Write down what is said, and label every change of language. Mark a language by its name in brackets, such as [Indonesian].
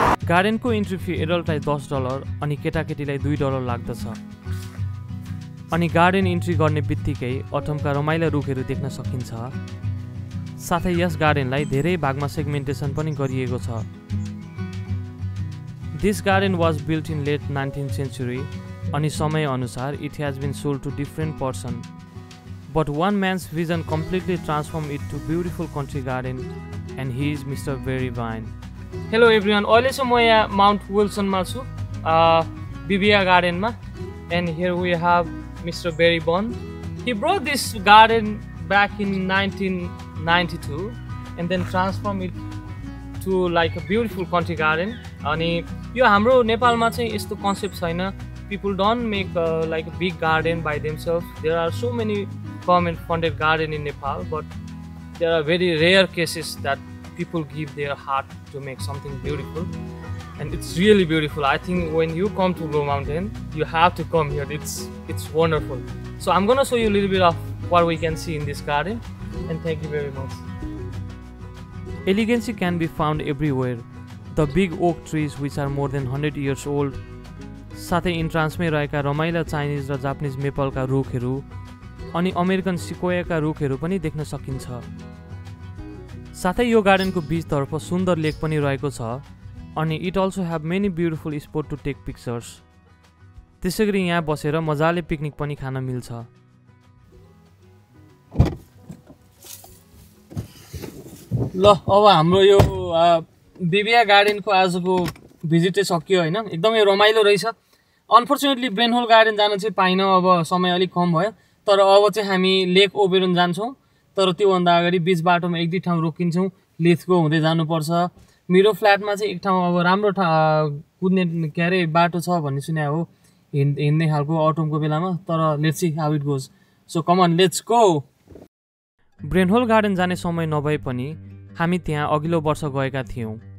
[Nepali] गार्डनको entry fee एडल्टलाई $10 अनि केटाकेटीलाई $2 लाग्दछ। अनि गार्डन इन्ट्री गर्ने बित्तिकै अटमका रमाइला रुखहरू देख्न सकिन्छ। साथै यस गार्डनलाई धेरै भागमा सेगमेन्टेसन पनि गरिएको छ। [English] This garden was built in late 19th century अनि समय अनुसार it has been sold to different person but one man's vision completely transform it to beautiful country garden and he is mister Berry Bine. Hello everyone, [Nepali] अहिले चाहिँ म यहाँ Mount विल्सनमा छु बिबिया गार्डनमा [English] And here we have mister Berry Bun. He brought this garden back in 1992 and then transform it to like a beautiful country garden. [Nepali] अनि यो हाम्रो नेपालमा चाहिँ यस्तो कन्सेप्ट छैन। [English] People don't make like a big garden by themselves. There are so many government funded garden in Nepal, but there are very rare cases that people give their heart to make something beautiful, and it's really beautiful. I think when you come to Blue Mountain, you have to come here. It's wonderful. So I'm gonna show you a little bit of what we can see in this garden, and thank you very much. Elegancy can be found everywhere. The big oak trees which are more than 100 years old, [Nepali] साथै इन्ट्रान्समै रहेका रमाइला Chinese र Japanese मेपलका रुखहरू अनि American सिकोयाका रुखहरू पनि देख्न सकिन्छ। साथै यो गार्डनको बीचतर्फ सुन्दर लेक पनि रहेको छ अनि [English] It also have many beautiful spot to take pictures. [Nepali] त्यसैगरी यहाँ बसेर मजाले पिकनिक पनि खान मिल्छ। ल अब हाम्रो यो बिबिया गार्डनको आजको भिजिटै सकियो होइन। एकदमै रमाइलो रहेछ। अनफर्चुनेटली ब्रेनहोल गार्डन जान चाहिँ पाइनँ, अब समय अलिक कम भयो। तर अब चाहिँ हामी लेक ओबेरोन जान्छौँ। तर त्योभन्दा अगाडि बिच बाटोमा एक दुई ठाउँ रोकिन्छौँ, लेथको हुँदै जानुपर्छ। मेरो फ्ल्याटमा चाहिँ एक ठाउँ अब राम्रो कुद्ने के अरे बाटो छ भन्ने सुने हो, हिँड्ने खालको अटोमको बेलामा। तर [English] Let's see how it goes. So come on let's go. [Nepali] ब्रेनहोल garden जाने समय नभए पनि हामी त्यहाँ अघिल्लो वर्ष गएका थियौँ।